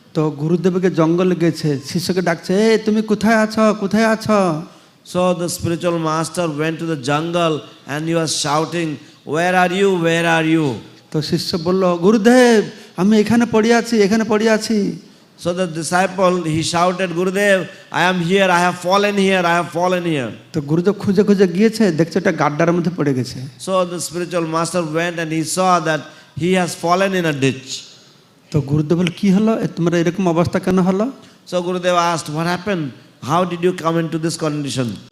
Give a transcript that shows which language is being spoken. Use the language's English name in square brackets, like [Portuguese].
[Bangla] তো গুরুদেবকে জঙ্গলে গেছে, শিষ্যকে ডাকছে, এই তুমি কোথায় আছো, কোথায় আছো? [English] So the spiritual master went to the jungle and he was shouting, "Where are you? Where are you?" [Bangla] তো শিষ্য বলল, গুরুদেব আমি এখানে পড়ে আছি, এখানে পড়ে আছি। [English] So the disciple, he shouted, "Gurudev, I am here, I have fallen here, I have fallen here." [Bangla] তো গুরুদেব খুঁজে খুঁজে গিয়েছে, দেখছে একটা গাড্ডার মধ্যে পড়ে গেছে। [English] So the spiritual master went and he saw that he has fallen in a ditch. [Bangla] তো গুরুদেব বলল, কি হলো, তোমার এরকম অবস্থা কেন হলো? [English] So Gurudev asked, "What happened? How did you come into this condition?"